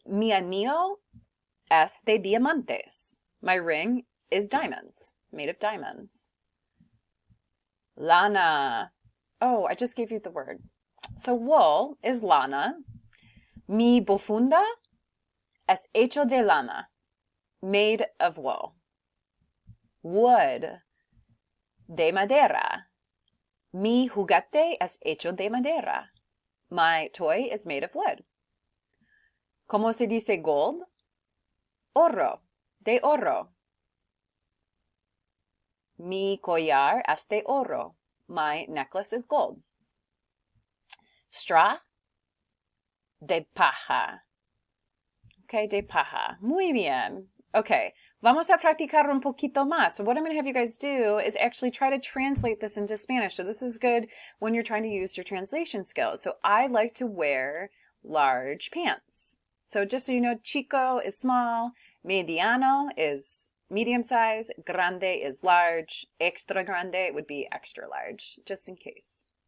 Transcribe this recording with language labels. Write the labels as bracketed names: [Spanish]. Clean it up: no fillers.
[Spanish] Mi anillo es de diamantes. [English] My ring is diamonds, made of diamonds. Lana. Oh, I just gave you the word. So wool is [Spanish] lana. Mi bufanda es hecho de lana, [English] made of wool. [Spanish] Wood. De madera. Mi juguete es hecho de madera. [English] My toy is made of wood. [Spanish] ¿Cómo se dice gold? Oro. De oro. Mi collar es de oro. [English] My necklace is gold. [Spanish] Straw. De paja. Okay, de paja. Muy bien. Okay, vamos a practicar un poquito más. [English] So what I'm going to have you guys do is actually try to translate this into Spanish. So this is good when you're trying to use your translation skills. So I like to wear large pants. So just so you know, chico is small, mediano is medium size, grande is large, extra grande would be extra large, just in case.